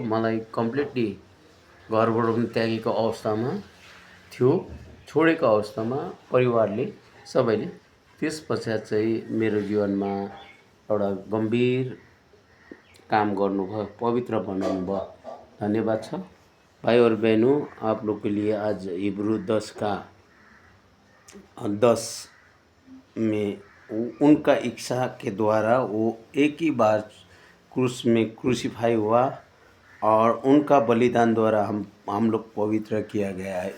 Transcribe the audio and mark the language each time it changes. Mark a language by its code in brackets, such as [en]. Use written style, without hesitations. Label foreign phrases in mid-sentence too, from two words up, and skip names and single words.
[ne] मलाई कम्प्लिटली घरबाट पनि त्यागेको अवस्थामा थियो, छोडेको अवस्थामा परिवारले सबैले। त्यस पश्चात चाहिँ मेरो जीवनमा एउटा गम्भीर काम गर्नुभयो, पवित्र बनाउनु भयो। धन्यवाद छ [hi] भाई और बहनों। आप लोग के लिए आज हिब्रू 10 का 10 में उनका इच्छा के द्वारा वो एक ही बार क्रूस में क्रूसीफाई हुआ और उनका बलिदान द्वारा हम लोग पवित्र किया गया है।